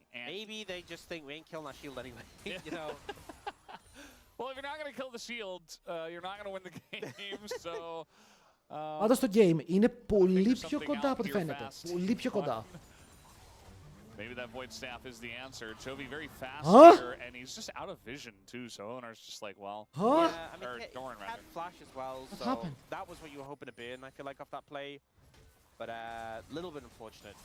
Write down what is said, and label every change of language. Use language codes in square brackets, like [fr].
[en] Maybe they just think we ain't killing that shield anyway, you know. Well, if you're not going to kill the shield, you're not going to win the game, so... [el] Πάντως το game είναι πολύ πιο κοντά από ό,τι φαίνεται. Πολύ πιο κοντά. [en] Maybe that void staff is the answer. Chovy very fast here, and he's just out of vision too. So owner's just like, well, yeah, I mean, he had flash as well. So that was what you were hoping to burn. I feel like off that play, but little bit unfortunate.